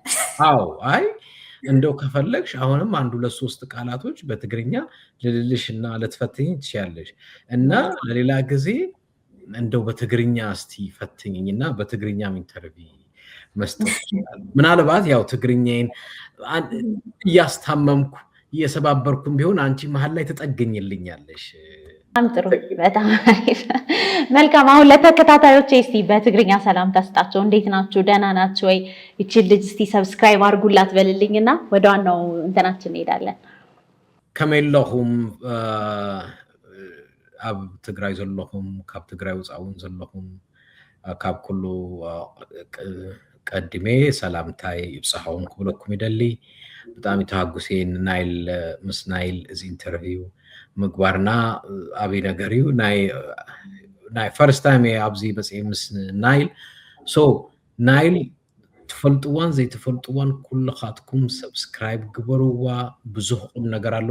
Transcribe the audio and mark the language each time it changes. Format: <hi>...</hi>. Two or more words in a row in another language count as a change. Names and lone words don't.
<am>አዎ፣ አይ እንደው ከፈለግሽ አሁንም አንድ ሁለት ሶስት ቃላቶች በትግርኛ ልልልሽና ልትፈትኝ ትችያለሽ። እና ለሌላ ጊዜ እንደው በትግርኛ እስቲ ፈትኝኝና በትግርኛም ኢንተርቪው መስጠት ይችላል። ምናልባት ያው ትግርኛዬን እያስታመምኩ እየሰባበርኩም ቢሆን አንቺ መሀል ላይ ትጠገኝልኛለሽ። በጣም ጥሩ፣ በጣም አሪፍ። መልካም። አሁን ለተከታታዮች እስቲ በትግርኛ ሰላም ታስጣቸው። እንዴት ናችሁ? ደህና ናችሁ ወይ? እቺ ልጅ እስቲ ሰብስክራይብ አድርጉላት በልልኝና ወደ ዋናው እንትናችን እንሄዳለን።</am> <ti>ከመለኹም ኣብ ትግራይ ዘለኹም ካብ ትግራይ ወፃውን ዘለኹም ካብ ኩሉ ቀድሜ ሰላምታይ ይብፅሐውን ክብለኩም ይደሊ። ብጣዕሚ ተሃጉሴን ናይል ምስ ናይል እዚ ኢንተርቪው ምግባርና አብይ ነገር እዩ። ናይ</ti> <en>first time</en> <ti>ኣብዚ መፅአ ምስ ናይል። ሶ ናይል ትፈልጥዋን ዘይትፈልጥዋን ኩልኻትኩም ሰብስክራይብ ግበሩዋ። ብዙሕ ቁም ነገር ኣሎ።</ti>